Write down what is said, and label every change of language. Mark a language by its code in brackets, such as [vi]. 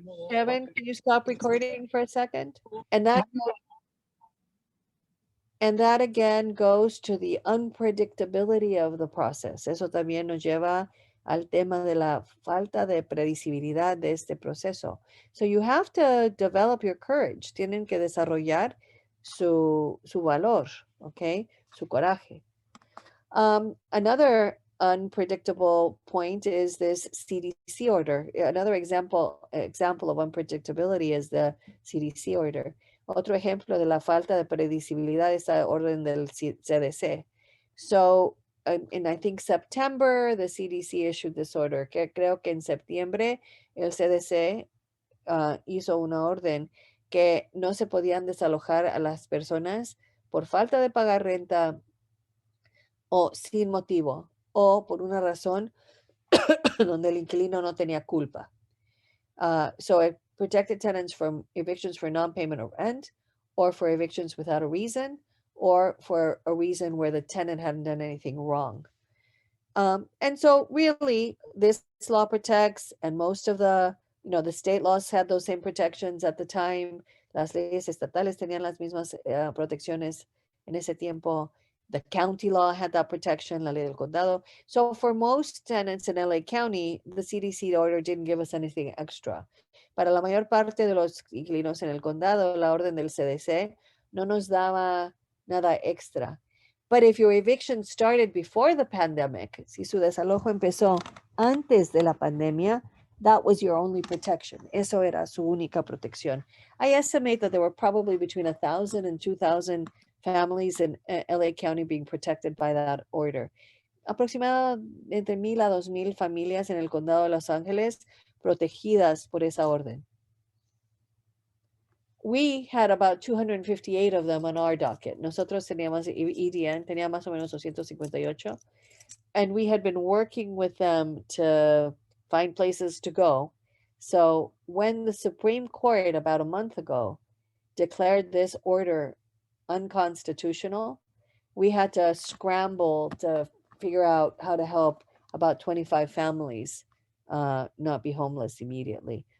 [en] Kevin, can you stop recording for a second? And that again goes to the unpredictability of the process. [es] Eso también nos lleva al tema de la falta de predecibilidad de este proceso. [en] So you have to develop your courage. [es] Tienen que desarrollar su valor, okay? Su coraje. [en] Another unpredictable point is this CDC order. Another example of unpredictability is the CDC order. [es] Otro ejemplo de la falta de predecibilidad es la orden del CDC. [en] So, in I think September, the CDC issued this order. [es] Que creo que en septiembre el CDC hizo una orden que no se podían desalojar a las personas por falta de pagar renta o sin motivo o por una razón donde el inquilino no tenía culpa. [en] So it protected tenants from evictions for non-payment of rent, or for evictions without a reason, or for a reason where the tenant hadn't done anything wrong. And so really this law protects, and most of the state laws had those same protections at the time. [es] Las leyes estatales tenían las mismas protecciones en ese tiempo. [en] The county law had that protection, [es] la ley del condado. [en] So for most tenants in LA County, the CDC order didn't give us anything extra. [es] Para la mayor parte de los inquilinos en el condado, la orden del CDC no nos daba nada extra. [en] But if your eviction started before the pandemic, [es] si su desalojo empezó antes de la pandemia, [en] that was your only protection. [es] Eso era su única protección. [en] I estimate that there were probably between 1,000 and 2,000 families in LA County being protected by that order. [es] Aproximadamente entre 1,000 a 2,000 familias en el condado de Los Ángeles protegidas por esa orden. [en] We had about 258 of them on our docket. [es] Nosotros teníamos, EDN tenía más o menos 258. [en] And we had been working with them to find places to go. So when the Supreme Court about a month ago declared this order unconstitutional, we had to scramble to figure out how to help about 25 families not be homeless immediately.